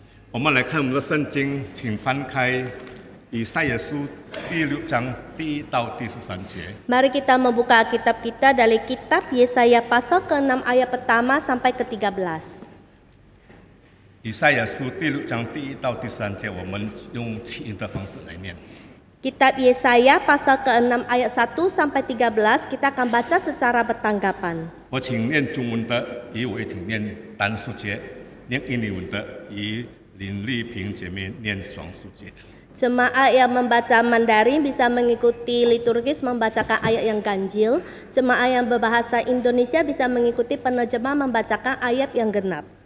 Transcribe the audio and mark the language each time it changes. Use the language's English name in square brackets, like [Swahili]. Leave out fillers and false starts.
[Chinese] 我们来看我们的圣经，请翻开以赛亚书第6章第1到第13节。 [Indonesian] Mari kita membuka Alkitab kita dari kitab Yesaya pasal ke-6 ayat pertama sampai ke-13. [Chinese] 以赛亚书第6章第1到第13节，我们用起音的方式来念。 [Indonesian] Kitab Yesaya pasal ke-6 ayat 1 sampai 13 kita akan baca secara bertanggapan. [Chinese] 我请念中文的，以我也请念单数节；念印尼文的，以林丽萍姐妹念双数节。 [Indonesian] Jemaat yang membaca Mandarin bisa mengikuti liturgis membacakan ayat yang ganjil. Jemaat yang berbahasa Indonesia bisa mengikuti penerjemah membacakan ayat yang genap.